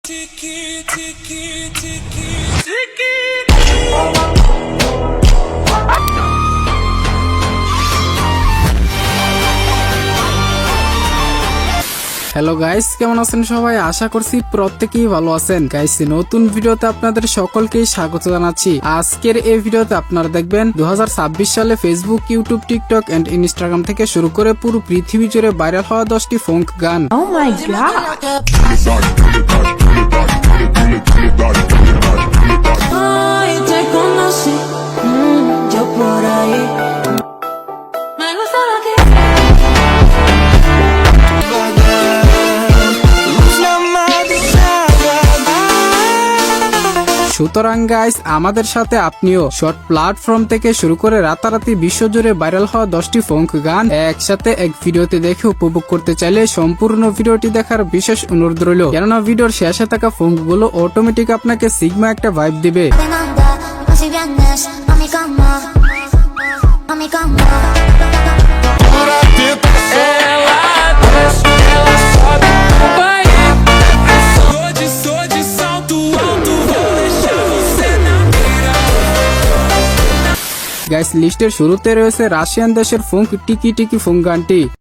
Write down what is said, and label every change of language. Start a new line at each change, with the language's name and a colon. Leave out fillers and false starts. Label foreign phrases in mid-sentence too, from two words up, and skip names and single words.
Bangla: হ্যালো গাইস, কেমন আছেন সবাই? আশা করছি প্রত্যেকেই ভালো আছেন। গাইস, নতুন ভিডিওতে আপনাদের সকলকে স্বাগত জানাচ্ছি। আজকের এই ভিডিওতে আপনারা দেখবেন 2026 সালে ফেসবুক, ইউটিউব, টিকটক এন্ড ইনস্টাগ্রাম থেকে শুরু করে পুরো পৃথিবী জুড়ে ভাইরাল হওয়া 10টি ফোক গান।
English: Oh my god!
Spanish: Ay, te conocí, yo por ahí. Me gusta lo que
Bangla: সুতরাং গাইস, আমাদের সাথে আপনিও
English: short platform
Bangla: থেকে শুরু করে রাতারাতি বিশ্বজুড়ে ভাইরাল হওয়া 10টি ফোক গান একসাথে এক ভিডিওতে দেখে উপভোগ করতে চাইলে সম্পূর্ণ ভিডিওটি দেখার বিশেষ অনুরোধ রইল, কেননা ভিডিওর শেষে থাকা ফোক গুলো অটোমেটিক আপনাকে সিগমা একটা ভাইব দিবে।
Spanish: Si vienes a mi cama, a mi cama.
Bangla: গাইস, লিস্টের শুরুতে রয়েছে রাশিয়ান দেশের ফোক টিকি টিকি ফোক গানটি।